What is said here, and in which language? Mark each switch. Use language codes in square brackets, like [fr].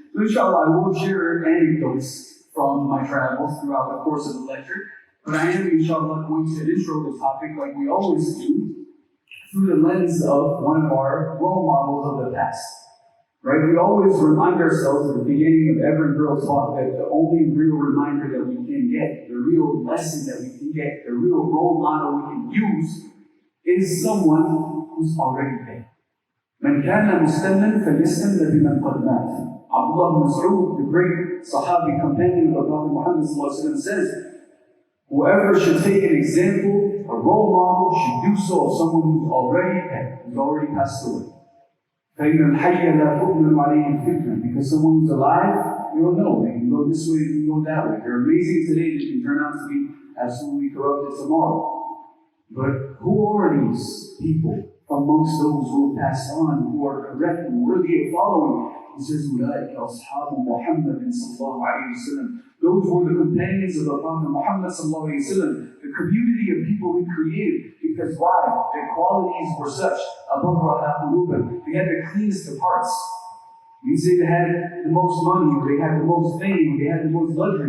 [en] So inshallah, I will share anecdotes from my travels throughout the course of the lecture, but I am inshallah going to intro the topic like we always do through the lens of one of our role models of the past. Right? We always remind ourselves at the beginning of every Real Talk that the only real reminder that we can get, the real lesson that we can get, the real role model we can use is someone who's already dead. [ar] من كان مسلما فليستمل بمن قد مات. [en] Abdullah ibn Mas'ud, the great Sahabi companion of the Prophet Muhammad says, whoever should take an example, a role model, should do so of someone who's already dead, who's already passed away. [ar] فإن الحي لا تؤمن عليه الفتنة, [en] because someone who's alive, you'll know. They can go this way, they can go that way. They're amazing today, they can turn out to be absolutely corrupted tomorrow. But who are these people amongst those who have passed on, who are correct and worthy of following? He says, [ar] أولئك أصحاب محمد صلى الله عليه وسلم. [en] Those were the companions of the Prophet Muhammad sallallahu alaihi wasallam, the community of people he created. Because why? Their qualities were such. They had the cleanest of hearts. You say they had the most money, or they had the most fame, or they had the most luxury.